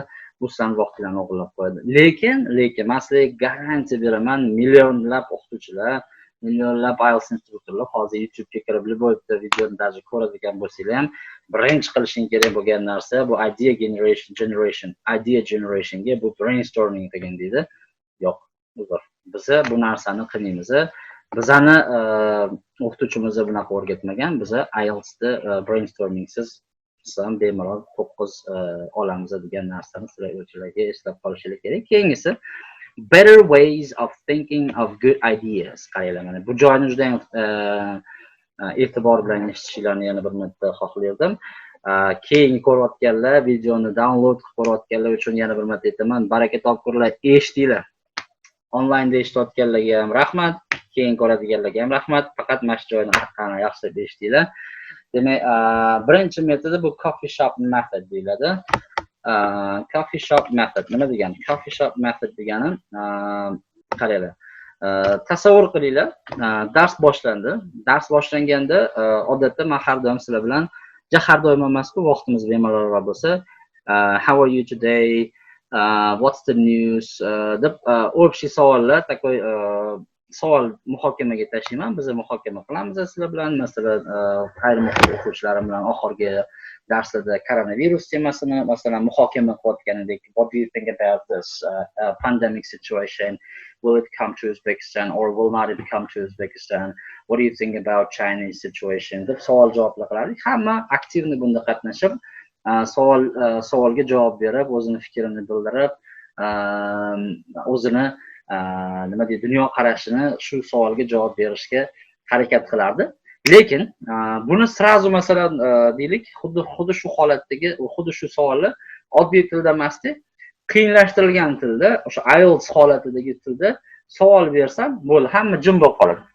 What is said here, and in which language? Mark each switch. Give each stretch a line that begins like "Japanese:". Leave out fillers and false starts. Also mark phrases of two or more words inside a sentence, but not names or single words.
Uzbek: Bu sizlarning vaqtlarni o'g'irlab qo'yadi. Lekin men sizlarga garantiya beraman, millionlab o'qituvchilar, millionlab IELTS instruktorlar hozir YouTube'ga kirib bo'libdi, videoni даже ko'radigan bo'lsanglar ham, birinchi qilishing kerak bo'lgan narsa bu
English: idea generationga
Uzbek: bu brainstorming degan deydi. Yo'q, uzr. Biz bu narsani qilmaymiz. Bizani o'qituvchimiz bunaqa o'rgatmagan. Biz IELTSda brainstormingsiz ham bemalol 9 olamiz degan narsani sizlar o'zingizlarga eslab qolishingiz kerak.
English: Keyingisi better ways of thinking of good ideas.
Uzbek: Qaranglar, mana bu joyni juda ham e'tibor bilan eshitishingizni yana bir marta xohlardim. Keyin ko'rayotganlar, videoni download qilib ko'rayotganlar uchun yana bir marta aytaman, baraka topkurlar, eshitinglar. Onlaynda eshitayotganlarga ham rahmat, keyin ko'radiganlarga ham rahmat. Faqat mana shu joyni qani yaxshilab eshitinglar. Demak, birinchi metodi bu
English: coffee shop method
Uzbek: deyiladi.
English: Coffee shop method
Uzbek: nima degani?
English: Coffee shop method
Uzbek: degani qaranglar. Tasavvur qilinglar, dars boshlandi. Dars boshlanganda odatda men har doim sizlar bilan har doim emas-ku, vaqtimiz bemalolroq bo'lsa,
English: how are you today? What's the news?
Uzbek: Deb общий savollar, takoy savol muhokamaga tashlayman. Biz muhokama qilamiz sizlar bilan, masalan, ayrim o'quvchilarim bilan oxirgi darslarda koronavirus temasini masalan muhokama qilayotganidek,
English: what do you think about this pandemic situation? Will it come to Uzbekistan or will not it come to Uzbekistan? What do you think about Chinese situation?
Uzbek: Deb savol javoblar qilardik. Hamma aktivni bunda qatnashib, savolga javob berib, o'zini fikrini bildirib, o'zini nima deydi, dunyo qarashini shu savolga javob berishga harakat qilardi. Lekin buni srazu masalan deylik, xuddi shu holatdagi, xuddi shu savolni oddiy tilda emasdi, qiyinlashtirilgan tilda, o'sha IELTS holatidagi tilda savol bersam, bo'ldi, hamma jim bo'lib qoladi.